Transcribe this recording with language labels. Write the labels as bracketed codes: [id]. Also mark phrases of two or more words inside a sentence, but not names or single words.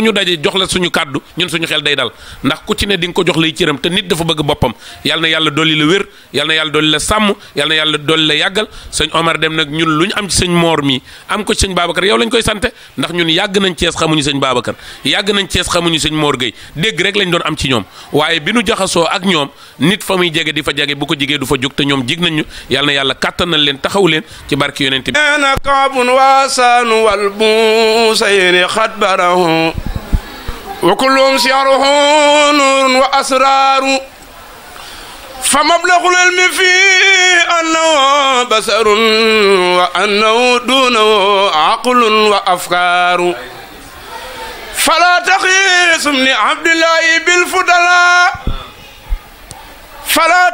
[wo] ñu daje jox la suñu kàddu ñun suñu xel day dal ndax ku ci ne di nga ko jox lay cëram te nit dafa bëgg boppam yal na yàlla dolli la wér yal na yàlla dolli la sàmm yal na yàlla dolli la yàggal sëñ Omar dem nag ñun lu ñu am ci sëñ Mor mi am ko ci sëñ Babacar yow lañ koy sante ndax ñun yàgg nañ Cees xamuñu sëñ Babacar yàgg nañ Cees xamuñu sëñ Mor Gueye dégg rek lañ doon am ci ñoom waaye bi nu jaxasoo ak ñoom nit fa muy jege di fa jege bu ko jigee du fa jóg te ñoom jig nañ ñu yal na yàlla kàttanal leen taxaw leen ci barki yonent bi [ar] وكلهم سيره نور وأسرار فمبلغ العلم فيه أنه بصر وأنه دونه عقل وأفكار فلا تقيس من عبد الله بالفضلاء فلا